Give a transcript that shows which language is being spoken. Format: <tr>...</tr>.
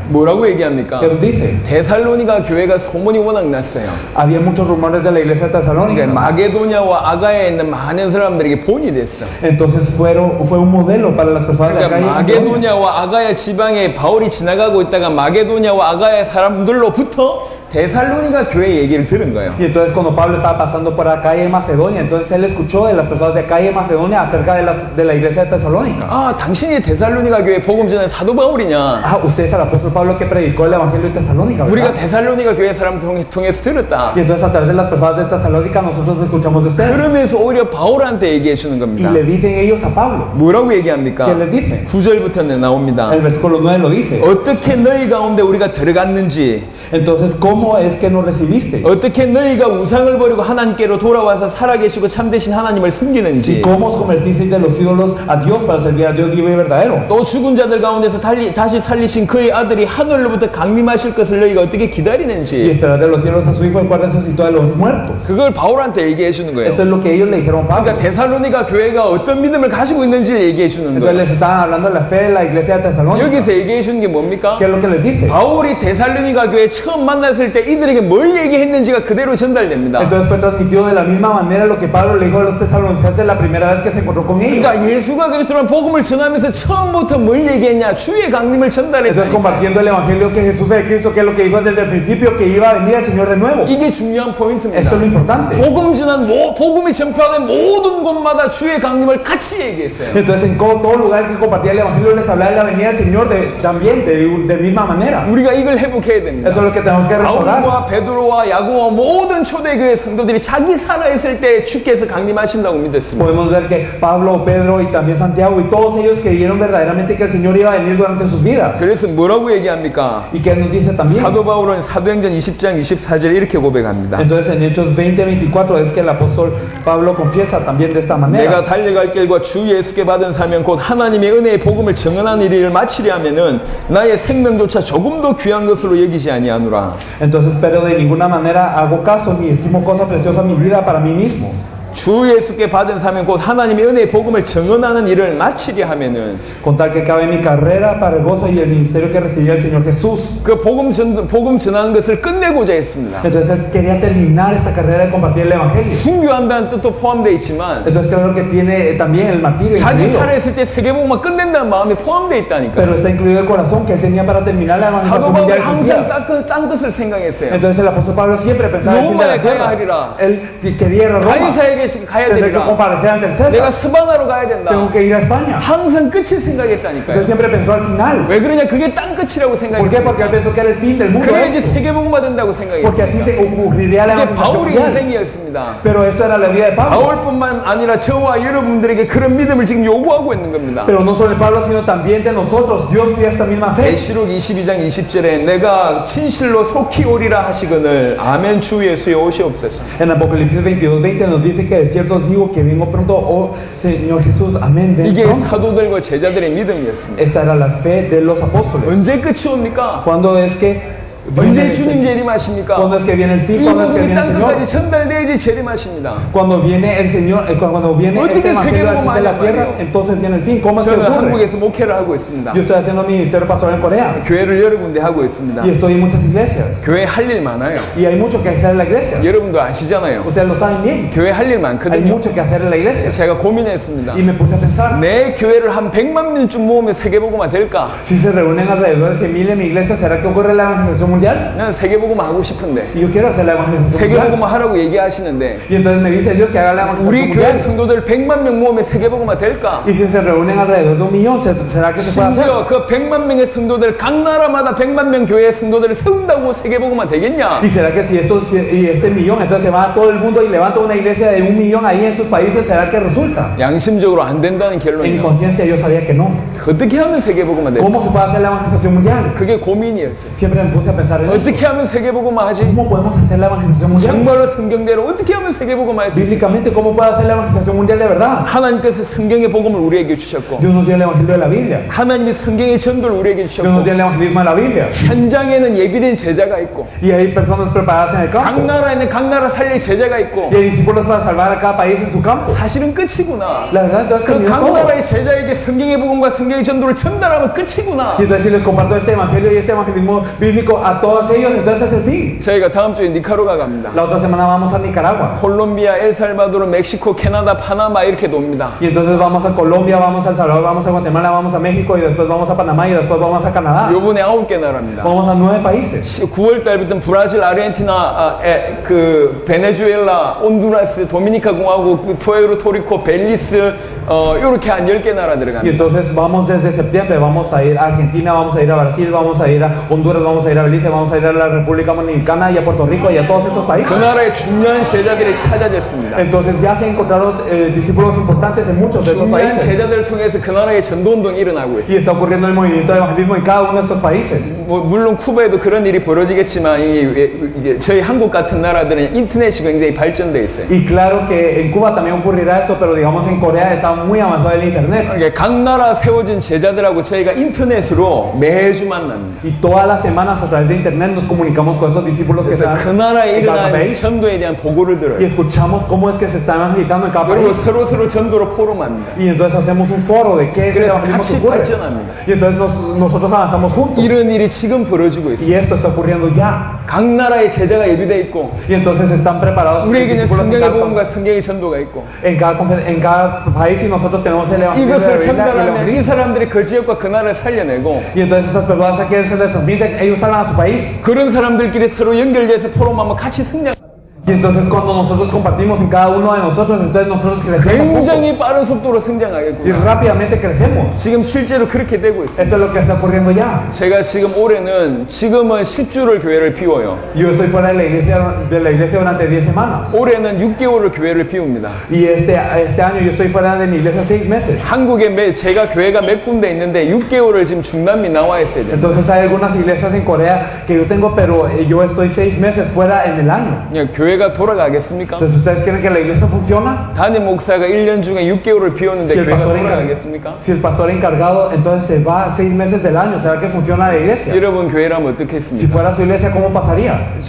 <ko>뭐라고 얘기합니까?</ko> <es>¿Qué nos dice?</es> <ko>데살로니가 교회가 소문이 워낙 났어요.</ko> <es>Había muchos rumores de la iglesia de</es> <ko>그러니까</ko> <es>Tesalónica.</es> <ko>마게도냐와 아가야에 있는 많은 사람들에게 본이 됐어.</ko> <es>Entonces fue un modelo para las personas de acá. y en Macedonia.</es> <ko>마게도냐와 아가야 지방에 바울이 지나가고 있다가 마게도냐와 아가야 사람들로부터 데살로니가 교회 얘기를 들은 거예요.</ko> <es>Y entonces cuando Pablo estaba pasando por acá y en Macedonia, entonces él escuchó de las personas de acá y en Macedonia acerca de la iglesia de Tesalónica.</es> <ko>아, 당신이 데살로니가 교회 복음 전한 사도 바울이냐?</ko> <es>Ah, usted es el apóstol Pablo que predicó el evangelio de Tesalónica,</es> <ko>우리가</ko> <es>¿verdad?</es> <ko>데살로니가 교회 사람 통해서 들었다.</ko> <es>Y entonces a través de las personas de Tesalónica nosotros escuchamos de usted.</es> <ko>그러면서 오히려 바울한테 얘기해 주는</ko> <es>Y</es> <ko>겁니다.</ko> <es>le dicen ellos a Pablo.</es> <ko>뭐라고 얘기합니까?</ko> <es>¿Qué les dice?</es> <ko>9절부터는 나옵니다.</ko> <es>El versículo 9 lo dice.</es> <ko>어떻게 너희 가운데 우리가 들어갔는지,</ko> <es>Entonces, ¿cómo es que nos recibisteis?</es> <ko>어떻게 너희가 우상을 버리고 하나님께로 돌아와서 살아계시고 참되신 하나님을</ko> <es>¿Y</es> <ko>숨기는지,</ko> <es>cómo os convertisteis de los ídolos a Dios para servir a Dios vivo y verdadero?</es> <ko>또 죽은 자들 가운데서 다시 살리신 그의 아들이 하늘로부터 강림하실 것을 너희가 어떻게</ko> <es>Y</es> <ko>기다리는지,</ko> <es>esperar de los cielos a su Hijo, el cual resucitó de los muertos.</es> <ko>그걸 바울한테 얘기해 주는 거예요.</ko> <es>Eso es lo que ellos le dijeron a Pablo.</es> <ko>그러니까 데살로니가 교회가 어떤 믿음을 가지고 있는지 얘기해 주는</ko> <es>Entonces</es> <ko>거예요.</ko> <es>les estaban hablando de la fe de la iglesia de Tesalónica.</es> <ko>여기서 얘기해 주는 게 뭡니까?</ko> <es>¿Qué es lo que les dice?</es> <ko>바울이 데살로니가 교회 처음 만났을 때 이들에게 뭘 얘기했는지가 그대로 전달됩니다.</ko> <es>Entonces fue transmitido de la misma manera lo que Pablo le dijo a los tesalonicenses la primera vez que se encontró con ellos.</es> <ko>그러니까 예수가 그리스도란 복음을 전하면서 처음부터 뭘 얘기했냐? 주의 강림을</ko> <es>Entonces</es> <ko>전달했다.</ko> <es>compartiendo el evangelio que Jesús es Cristo, que es lo que dijo desde el principio, que iba a venir el Señor de nuevo.</es> <ko>이게 중요한 포인트입니다.</ko> <es>Eso es lo importante.</es> <ko>복음 전한 복음이 전파된 모든 곳마다 주의 강림을 같이 얘기했어요.</ko> <es>Entonces en todo lugar que compartía el evangelio les hablaba de la venida del Señor también de misma manera.</es> <ko>우리가 이걸 회복해야 됩니다.</ko> <es>Eso es lo que tenemos que</es> <ko>바울이</ko> <es>a orar.</es> <ko>바울과 베드로와 야고보와 모든 초대교회 성도들이 자기 살아있을 때 주께서 강림하신다고 믿었습니다.</ko> <es>Podemos ver que Pablo, Pedro y también Santiago y todos ellos creyeron verdaderamente que el Señor iba a venir durante sus vidas.</es> <ko>그래서 뭐라고 얘기합니까?</ko> <es>¿Y qué nos dice también?</es> <ko>사도 바울은 사도행전 20장 24절에 이렇게 고백합니다.</ko> <es>Entonces en Hechos 20:24 es que el apóstol Pablo confiesa también de esta manera.</es> <ko>내가 달려갈 길과 주 예수께 받은 사명 곧 하나님의 은혜의 복음을 증언하는 일을 마치려 하면은 나의 생명조차 조금도 귀한 것으로 여기지 아니하노라.</ko> <es>Entonces, pero de ninguna manera hago caso ni estimo cosa preciosa mi vida para mí mismo.</es> <ko>주 예수께 받은 사명 곧 하나님의 은혜의 복음을 증언하는 일을 마치려 하면은</ko> <es>Con tal que acabe mi carrera para el gozo y el ministerio que recibí el Señor Jesús.</es> <ko>그 복음 전하는 것을 끝내고자 했습니다.</ko> <es>Entonces él quería terminar esta carrera de compartir el evangelio.</es> <ko>순교한다는 뜻도 포함되어 있지만</ko> <es>Entonces claro que tiene también el martirio</es> <ko>자기</ko> <es>incluido.</es> <ko>살아있을 때 세계복음만 끝낸다는 마음이 포함되어 있다니까.</ko> <es>Pero está incluido el corazón que él tenía para terminar la</es> <ko>사도</ko> <es>evangelización</es> <ko>바울이</ko> <es>mundial de sus</es> <ko>항상</ko> <es>días.</es> <ko>딴 것을 생각했어요.</ko> <es>Entonces el apóstol Pablo siempre pensaba en el fin de la</es> <ko>로마에 가야</ko> <es>tierra.</es> <ko>하리라.</ko> <es>Él quería ir a Roma.</es> <ko>가이사에게 가야</ko> <es>Tener que</es> <ko>되리라.</ko> <es>comparecer ante el</es> <ko>내가</ko> <es>César.</es> <ko>스바나로 가야 된다.</ko> <es>Tengo que ir a España.</es> <ko>항상 끝을 생각했다니까요.</ko> <es>Entonces siempre pensó al final.</es> <ko>왜 그러냐? 그게 땅 끝이라고</ko> <es>¿Por qué?</es> <ko>생각했어요.</ko> <es>Porque él pensó que era el fin del mundo.</es> <ko>그래야지</ko> <es>Eso.</es> <ko>세계복음화 된다고</ko> <es>Porque así</es> <ko>생각했어요.</ko> <es>se ocurriría la</es> <ko>그게</ko> <es>evangelización</es> <ko>바울의</ko> <es>mundial.</es> <ko>인생이었습니다.</ko> <es>Pero eso era la vida de Pablo.</es> <ko>바울뿐만 아니라 저와 여러분들에게 그런 믿음을 지금 요구하고 있는 겁니다.</ko> <es>Pero no solo de Pablo, sino también de nosotros. Dios pide esta misma fe.</es> <ko>계시록 22장 20절에 내가 진실로 속히 오리라 하시거늘 아멘 주 예수여 오시옵소서.</ko> <es>En Apocalipsis 22:20 nos dice que de cierto os digo que vengo pronto, oh Señor Jesús, amén, ven</es> <ko>이게</ko> <es>pronto.</es> <ko>사도들과 제자들의 믿음이었습니다.</ko> <es>Esta era la fe de los apóstoles.</es> <ko>언제 끝이 옵니까?</ko> <es>¿Cuándo es que viene</es> <ko>언제</ko> <es>el</es> <ko>주님 재림하십니까?</ko> <es>¿Cuándo es que viene el</es> <ko>이</ko> <es>fin? ¿Cuándo es que</es> <ko>복음이</ko> <es>viene el</es> <ko>땅</ko> <es>Señor?</es> <ko>끝까지 전달돼야지 재림하십니다.</ko> <es>Cuando viene el Señor, cuando viene</es> <ko>어떻게</ko> <es>este evangelio al fin de la</es> <ko>세계복음을</ko> <es>tierra,</es> <ko>하냐</ko> <es>entonces viene el fin. ¿Cómo es que</es> <ko>저는</ko> <es>ocurre?</es> <ko>한국에서 목회를 하고 있습니다.</ko> <es>Yo estoy haciendo ministerio pastoral en Corea</es> <ko>교회를 여러 군데 하고 있습니다.</ko> <es>y estoy en muchas iglesias</es> <ko>교회 할 일 많아요.</ko> <es>y hay mucho que hacer en la iglesia.</es> <ko>여러분도 아시잖아요.</ko> <es>Ustedes lo saben bien.</es> <ko>교회 할 일</ko> <es>Hay</es> <ko>많거든요.</ko> <es>mucho que hacer en la iglesia.</es> <ko>제가 고민했습니다.</ko> <es>Y me puse a pensar,</es> <ko>내 교회를 한 100만 명쯤 모으면 세계복음화 될까?</ko> <es>si se reúnen alrededor de 100,000 en mi iglesia, ¿será que ocurre la evangelización mundial?</es> <ko>난 세계복음화 하고 싶은데</ko> <es>Y yo quiero hacer la evangelización mundial.</es> <ko>세계복음화 하라고 얘기하시는데</ko> <es>Y entonces me dice Dios que haga la</es> <ko>우리</ko> <es>evangelización</es> <ko>교회</ko> <es>mundial.</es> <ko>성도들 100만 명 모으면 세계복음화 될까?</ko> <es>Y si se reúnen alrededor de 1,000,000, ¿será que se puede hacer?</es> <ko>심지어 그 100만 명의 성도들 각 나라마다 100만 명 교회의 성도들을 세운다고 세계복음화 되겠냐?</ko> <es>¿Y será que si este millón, entonces se va a todo el mundo y levanta una iglesia de 1,000,000 ahí en sus países, ¿será que resulta?</es> <ko>양심적으로 안 된다는</ko> <es>En mi</es> <ko>결론이요.</ko> <es>conciencia yo sabía que no.</es> <ko>어떻게 하면 세계복음화 될까?</ko> <es>¿Cómo se puede hacer la evangelización mundial?</es> <ko>그게 고민이었어요.</ko> <es>Siempre me puse a pensar en eso.</es> <ko>어떻게 하면 세계복음화 하지?</ko> <es>¿Cómo podemos hacer la evangelización mundial?</es> <ko>정말로 성경대로 어떻게 하면 세계복음화 할 수 있어요?</ko> <es>Bíblicamente, ¿cómo puede hacer la evangelización mundial de verdad?</es> <ko>하나님께서 성경의 복음을 우리에게 주셨고</ko> <es>Dios nos dio el evangelio de la Biblia.</es> <ko>하나님이 성경의 전도를 우리에게</ko> <es>Dios nos</es> <ko>주셨고</ko> <es>dio el evangelismo de la Biblia.</es> <ko>현장에는 예비된 제자가 있고</ko> <es>Y hay personas preparadas en el</es> <ko>각</ko> <es>campo.</es> <ko>나라에는 각 나라 살릴 제자가 있고</ko> <es>Y hay discípulos para salvar a cada país en su campo.</es> <ko>사실은 끝이구나.</ko> <es>La verdad, entonces</es> <ko>그</ko> <es>terminó</es> <ko>각</ko> <es>todo.</es> <ko>나라의 제자에게 성경의 복음과 성경의 전도를 전달하면 끝이구나.</ko> <es>Y entonces si les comparto este evangelio y este evangelismo bíblico a todos ellos, entonces es el fin.</es> <ko>저희가 다음 주에 니카로가 갑니다.</ko> <es>La otra semana vamos a Nicaragua.</es> <ko>콜롬비아, 엘살바도르, 멕시코, 캐나다, 파나마 이렇게 돕니다.</ko> <es>Y entonces vamos a Colombia, vamos a El Salvador, vamos a Guatemala, vamos a México y después vamos a Panamá y después vamos a Canadá.</es> <ko>요번에 9개 나라입니다.</ko> <es>Vamos a 9 países.</es> <ko>9월 달부터 브라질, 아르헨티나, 그 베네수엘라, 온두라스, 도미니카 공화국, 푸에르토리코, 벨리스 이렇게 한 10개 나라</ko> <es>Y</es> <ko>들어갑니다.</ko> <es>entonces vamos desde septiembre, vamos a ir a Argentina, vamos a ir a Brasil, vamos a ir a Honduras, vamos a ir a Belice, vamos a ir a la República Dominicana y a Puerto Rico y a todos estos</es> <ko>그</ko> <es>países.</es> <ko>나라의 중요한 제자들이 찾아졌습니다.</ko> <es>Entonces ya se encontraron discípulos importantes en muchos de estos</es> <ko>중요한</ko> <es>países.</es> <ko>제자들을 통해서 그 나라의 전도운동이 일어나고</ko> <es>Y</es> <ko>있습니다.</ko> <es>está ocurriendo el movimiento de evangelismo en cada uno de estos países.</es> <ko>물론 쿠바에도 그런 일이 벌어지겠지만 저희 한국 같은 나라들은 인터넷이 굉장히 발전돼 있어요.</ko> <es>Y claro que en Cuba también ocurrirá esto, pero digamos en Corea está muy avanzado el internet.</es> <ko>그러니까 각 나라 세워진 제자들하고 저희가 인터넷으로 매주 만납니다.</ko> <es>Y todas las semanas a través de internet nos comunicamos con esos discípulos que</es> <ko>그래서</ko> <es>están</es> <ko>그 나라에</ko> <es>en cada</es> <ko>일어난</ko> <es>país</es> <ko>전도에 대한 보고를</ko> <es>y</es> <ko>들어요.</ko> <es>escuchamos cómo es que se está evangelizando en cada</es> <ko>그리고</ko> <es>país.</es> <ko>서로 전도로 포럼합니다.</ko> <es>Y entonces hacemos un foro de qué es el</es> <ko>그래서</ko> <es>evangelismo que</es> <ko>같이</ko> <es>ocurre.</es> <ko>발전합니다.</ko> <es>Y entonces nosotros avanzamos juntos.</es> <ko>이런 일이 지금 벌어지고 있어요.</ko> <es>Y esto está ocurriendo ya.</es> <ko>각 나라의 제자가 예비돼 있고</ko> <es>Y entonces están preparados</es> <ko>우리에게는</ko> <es>discípulos</es> <ko>성경의 복음과 성경의 전도가 있고</ko> <es>en cada país y nosotros tenemos el evangelio de la</es> <ko>이것을</ko> <es>Biblia y el</es> <ko>전달하면 이</ko> <es>evangelismo.</es> <ko>사람들이 그 지역과 그 나라를 살려내고</ko> <es>Y entonces estas personas a quienes se les transmiten, ellos salvan a su país.</es> <ko>그런 사람들끼리 서로 연결돼서 포럼하면 같이 승리하고</ko> <es>Y entonces cuando nosotros compartimos en cada uno de nosotros, entonces nosotros crecemos</es> <ko>굉장히</ko> <es>juntos.</es> <ko>빠른 속도로</ko> <es>Y</es> <ko>성장하겠구나.</ko> <es>rápidamente crecemos.</es> <ko>지금 실제로 그렇게 되고 있어요.</ko> <es>Esto es lo que está ocurriendo ya.</es> <ko>제가 지금은 10주를 교회를 비워요.</ko> <es>Yo estoy fuera de la iglesia durante 10 semanas.</es> <ko>올해는 6개월을 교회를 비웁니다.</ko> <es>Y este año yo estoy fuera de mi iglesia 6 meses.</es> <ko>한국에 제가 교회가 몇 군데 있는데 6개월을 지금 중단미 나와 있어야 돼요.</ko> <es>Entonces hay algunas iglesias en Corea que yo tengo, pero yo estoy 6 meses fuera en el año.</es> <ko>교회가 돌아가겠습니까?</ko> <es>Entonces, ¿ustedes creen que la iglesia funciona?</es> <ko>담임 목사가 1년 중에 6개월을 비웠는데 교회가 돌아가겠습니까?</ko> <es>Si el pastor encargado entonces se va 6 meses del año, ¿será que funciona la iglesia?</es> <ko>여러분 교회라면</ko> <es>Si</es> <ko>어떻겠습니까?</ko> <es>fuera su iglesia, ¿cómo pasaría?</es>